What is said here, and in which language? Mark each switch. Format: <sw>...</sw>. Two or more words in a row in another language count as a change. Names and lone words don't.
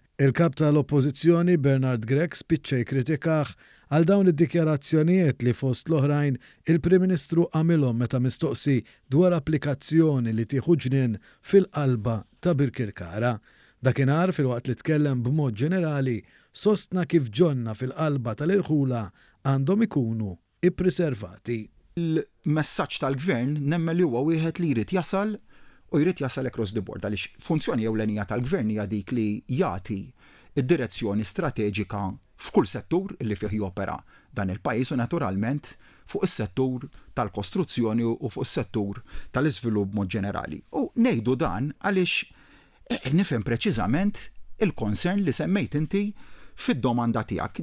<mt>Il-kap tal-Oppożizzjoni Bernard Gregg spiċċa jikkritikah għal dawn id-dikjarazzjonijiet li fost l-oħrajn il-Prim Ministru għamilhom meta mistoqsi dwar applikazzjoni li tieħu ġnien fil-qalba ta' Birkirkara. Dakinhar fil-waqt li tkellem b'mod ġenerali sostna kif ġonna fil-qalba tal-irħula għandhom ikunu ippreservati. Il-messaġġ tal-Gvern nemmen li huwa wieħed li jrid jasal u jrid jasal</mt> <en>across the board</en> <mt>għaliex funzjoni ewlenija tal-Gvern hija dik li jagħti id-direzzjoni strateġika f'kull settur li fih jopera dan il-pajjiż u naturalment fuq is-settur tal-kostruzzjoni u fuq is-settur tal-iżvilupp mod ġenerali. U ngħidu dan għaliex nifhem preċiżament il-konsern li semmejt inti fid-domanda tiegħek.</mt>